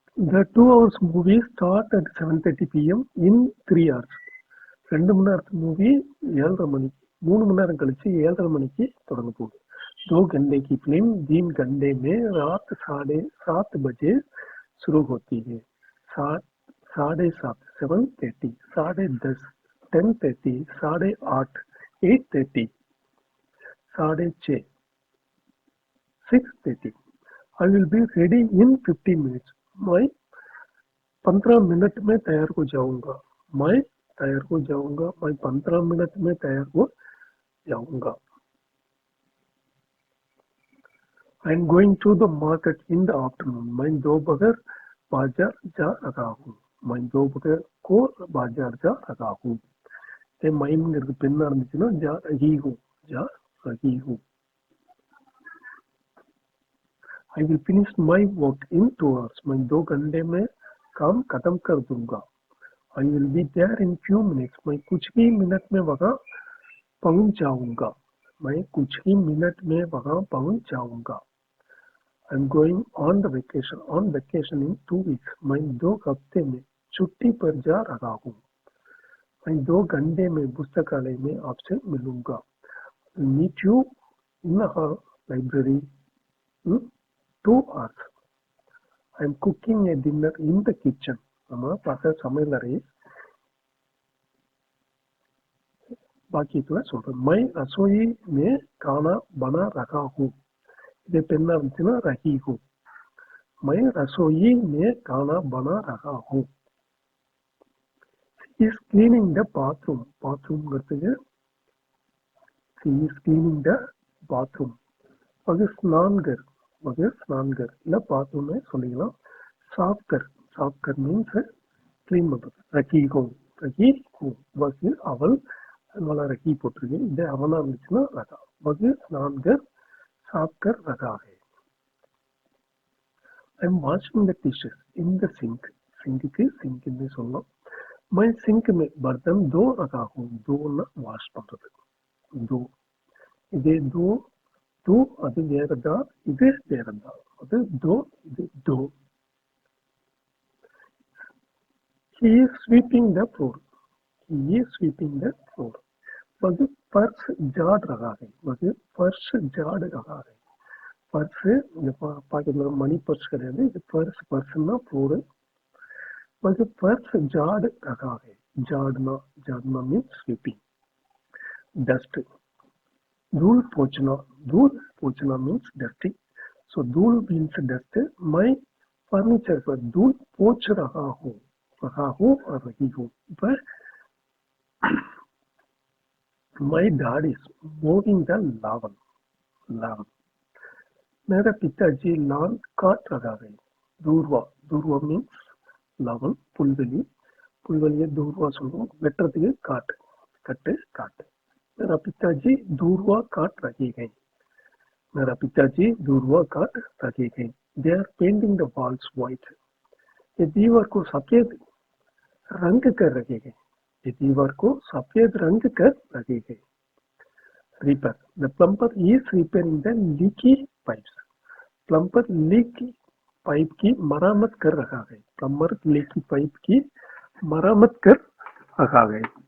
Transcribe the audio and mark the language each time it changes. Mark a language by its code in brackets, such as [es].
[en] The 2 hours movie starts at 7:30 p.m. in 3 hours. [ta] 2 money Nerathu movie 7:30 மணிக்கு, 3 மணி நேரம் கழிச்சு 7:30 மணிக்கு தொடங்க போகுது. [hi] 2 घंटे की फिल्म 3 घंटे में रात 7:30 शुरू होती है। [en] 7:30 7:30 10:30 10:30 8:30 8:30 6:30 6:30 I will be ready in 15 minutes. [hi] मैं 15 मिनट में तैयार हो जाऊंगा। मैं तैयार हो जाऊंगा। मैं 15 मिनट में तैयार हो जाऊंगा। [en] I am going to the market in the afternoon. [hi] मैं दोपहर बाजार जा रहा हूँ। मैं दोपहर को बाजार जा रहा हूँ। ये [ta] மைம்ங்கிறது பெண்ணா இருந்துச்சுன்னா [hi] जा रही हूँ जा रही हूँ। [en] I will finish my work in 2 hours. [hi] मैं 2 घंटे में काम खत्म कर दूंगा। [en] I will be there in few minutes. [hi] मैं कुछ ही मिनट में वहाँ पहुँच जाऊंगा। मैं कुछ ही मिनट में वहाँ पहुँच जाऊंगा। [en] I'm going on the vacation. On vacation in 2 weeks. [hi] मैं 2 हफ्ते में छुट्टी पर जा रहा हूँ। मैं 2 घंटे में पुस्तकालय में आपसे मिलूंगा। [en] Meet you in our library in 2 hours. I'm cooking a dinner in the kitchen. [ta] நம்ம பார்த்த சமையலறை வாக்கியத்துல சொல்றேன்। [hi] मैं रसोई में खाना बना रहा हूँ। [ta] இது பெண்ணா இருந்துச்சுன்னா रही हूँ। [hi] मैं रसोई में खाना बना रहा हूँ। [en] She is cleaning the bathroom. बाथरूमங்கிறதுக்கு she is cleaning the bathroom. [hi] वह स्नान कर [ta] இல்ல [hi] बाथरूम [ta] சொல்லிக்கலாம்। [hi] साफ कर [en] means clean [ta] பண்றது। [hi] रखी हूँ वह [ta] அவள் அதனால [hi] रखी [ta] போட்டிருக்கு। இது அவனா இருந்துச்சுன்னா रखा। [hi] वह स्नान कर साफ कर रखा है। [en] I'm washing the dishes in the sink. [ta] Sink ன்னு சொல்லலாம்। [hi] मैं सिंक में बर्तन धो रहा हूँ। धोना वाश [ta] பண்றது। धो இதே धो அது வேறதா இது வேறதா। அது धो இது धो। [en] He is sweeping the floor. He is sweeping the floor. [hi] वह फर्श झाड़ रहा है। वह फर्श झाड़ रहा है। [ta] फर्श இந்த பாக்கெட்ல மணி பர்ஸ் கிடையாது। இது फर्शனா फ्लोर। [hi] वह फर्श झाड़ रहा है। [en] झाड़ना means sweeping. Dust [hi] धूल पोंछना [en] means dusting. So धूल means dust. [hi] मैं फर्नीचर पर धूल पोंछ रहा हूँ और रही हूँ। [en] पर my dad is mowing the lawn. [hi] मेरा पिताजी lawn काट रहा है। दूरवा [en] means lawn [ta] புல்வெளியை [hi] दूरवा சொல்லுவோம்। [ta] வெட்டுறதுக்கு காட்டு। [hi] मेरा पिताजी दूरवा काट रहे हैं। मेरा पिताजी दूरवा काट रहे हैं। [en] They are painting the walls white. [hi] ये दीवार को सफेद रंग कर रहे हैं। ये दीवार को सफेद रंग कर रहे हैं। [en] Reaper. The plumber is repairing the leaky pipes. [hi] Plumber leaky pipe की मरम्मत कर रहा है। प्लम्बर leaky पाइप की मरम्मत कर रहा है।